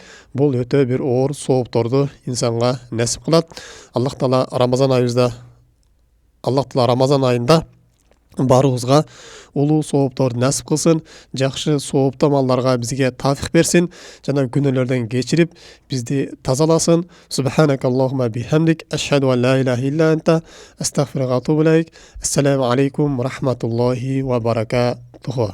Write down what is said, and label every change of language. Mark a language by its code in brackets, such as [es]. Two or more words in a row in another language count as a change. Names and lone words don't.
[ky] Бул өтө бир оор соопторду инсанга насип кылат. Аллах Таала Рамазан айында барыбызга улуу соопторду насип кылсын, жакшы сооптуу амалдарга бизге тафик берсин жана күнөөлөрдөн кечирип бизди тазаласын. [ar] سبحانك اللهم وبحمدك، أشهد أن لا إله إلا أنت، أستغفرك وأتوب إليك. السلام عليكم ورحمة الله وبركاته.